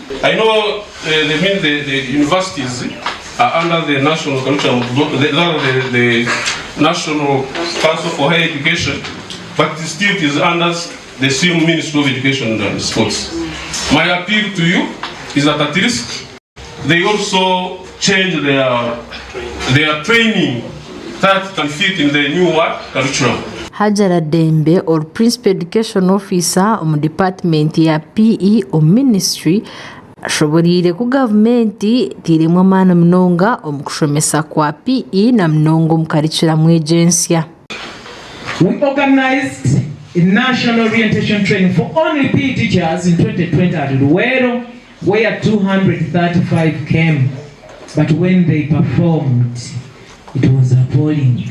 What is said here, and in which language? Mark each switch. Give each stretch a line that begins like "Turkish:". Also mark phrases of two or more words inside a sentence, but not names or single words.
English: I know the universities are under the National Curriculum, the National Council for Higher Education, but still it is under the same Ministry of Education and Sports. My appeal to you is that at least they also change their training that can fit in the new curriculum.
Nyankole: Hajara Dembe or
English: Principal Education Officer
Nyankole: mu Department ya PE o Ministry ashoborire ku gavumenti tirimo amana mnonga omu kushomesa kwa PE na mnongo mu
English: curriculum agency. We organized a national orientation training for only PE teachers in 2020 at Luwero, where 235 came, but when they performed, it was appalling.